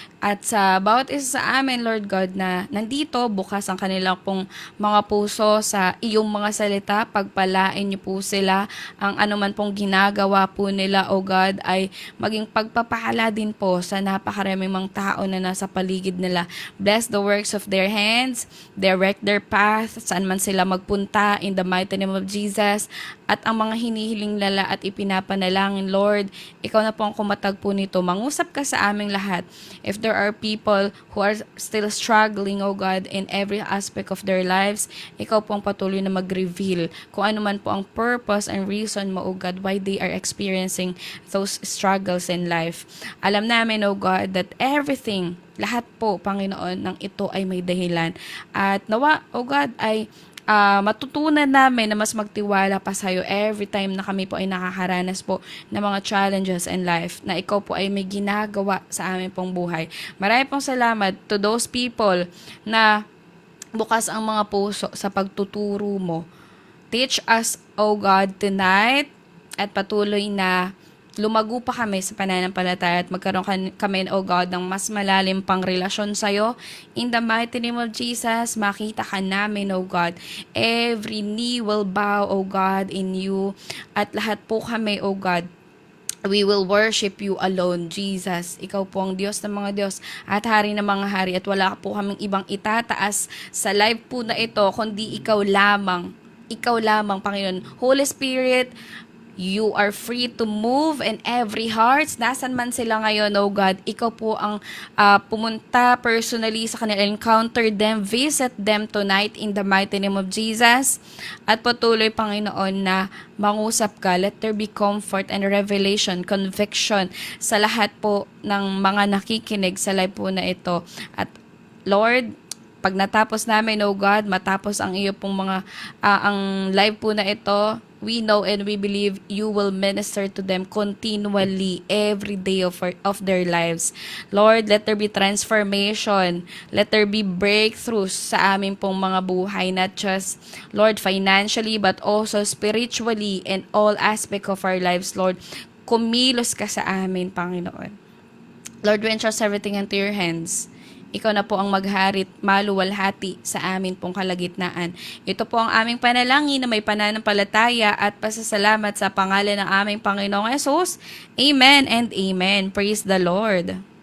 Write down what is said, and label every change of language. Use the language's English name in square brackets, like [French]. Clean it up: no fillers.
[Filipino] At sa bawat isa sa amin, Lord God, na nandito, bukas ang kanilang pong mga puso sa iyong mga salita, pagpalain niyo po sila, ang anuman pong ginagawa po nila, O God, ay maging pagpapala din po sa napakaraming mga tao na nasa paligid nila. [English] Bless the works of their hands, direct their path, [Filipino] saan man sila magpunta, [English] in the mighty name of Jesus. [Filipino] At ang mga hinihiling lala at ipinapanalangin, Lord, ikaw na po ang kumatag po nito. Mangusap ka sa aming lahat. [English] If there are people who are still struggling, oh God, in every aspect of their lives, [Filipino] ikaw po ang patuloy na mag-reveal kung ano man po ang [English] purpose and reason mo, oh God, why they are experiencing those struggles in life. [Filipino] Alam namin, oh God, [English] that everything, [Filipino] lahat po, Panginoon, ng ito ay may dahilan. At nawa, oh God, ay matutunan namin na mas magtiwala pa sa'yo [English] every time [Filipino] na kami po ay nakakaranas po ng mga [English] challenges in life, [Filipino] na ikaw po ay may ginagawa sa amin pong buhay. Marami pong salamat [English] to those people [Filipino] na bukas ang mga puso sa pagtuturo mo. [English] Teach us, O God, tonight, [Filipino] at patuloy na lumago pa kami sa pananampalataya at magkaroon kami, O God, ng mas malalim pang relasyon sa'yo. [English] In the mighty name of Jesus, [Filipino] makita ka namin, [English] O God. Every knee will bow, O God, in you. [Filipino] At lahat po kami, [English] O God, we will worship you alone, Jesus. [Filipino] Ikaw po ang Diyos ng mga Diyos at Hari ng mga Hari. At wala po kaming ibang itataas sa live po na ito, kundi ikaw lamang. Ikaw lamang, Panginoon. [English] Holy Spirit, you are free to move in every heart. [Filipino] Nasaan man sila ngayon, oh God, ikaw po ang pumunta personally sa kanila. [English] Encounter them, visit them tonight in the mighty name of Jesus. [Filipino] At patuloy, Panginoon, na mangusap ka. [English] Let there be comfort and revelation, conviction [Filipino] sa lahat po ng mga nakikinig sa live po na ito. At Lord, pag natapos namin, oh God, matapos ang iyo pong mga, ang live po na ito, [English] we know and we believe you will minister to them continually every day of their lives. Lord, let there be transformation. Let there be breakthroughs [Filipino] sa amin pong mga buhay, [English] not just, Lord, financially, but also spiritually and all aspect of our lives, Lord. [Filipino] Kumilos ka sa amin, Panginoon. [English] Lord, we entrust everything into your hands. [Filipino] Ikaw na po ang magharit, maluwalhati sa amin pong kalagitnaan. Ito po ang aming panalangin na may pananampalataya at pasasalamat sa pangalan ng aming Panginoong Hesus. [English] Amen and amen. Praise the Lord.